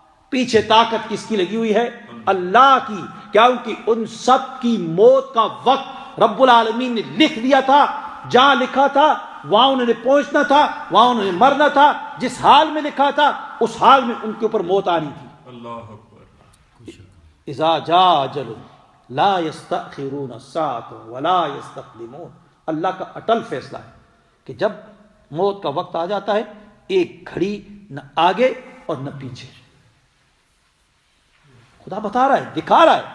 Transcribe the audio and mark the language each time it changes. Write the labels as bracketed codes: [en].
[ur] پیچھے طاقت کس کی لگی ہوئی ہے؟ اللہ کی. کیونکہ ان سب کی موت کا وقت رب العالمین نے لکھ دیا تھا. جہاں لکھا تھا وہاں انہوں نے پہنچنا تھا، وہاں انہوں نے مرنا تھا. جس حال میں لکھا تھا اس حال میں ان کے اوپر موت آنی تھی. اللہ اکبر. [ar] اذا جاء اجل لا يستأخرون الساعة ولا يستقدمون. [ur] اللہ کا اٹل فیصلہ ہے کہ جب موت کا وقت آ جاتا ہے، ایک گھڑی نہ آگے اور نہ پیچھے. خدا بتا رہا ہے، دکھا رہا ہے.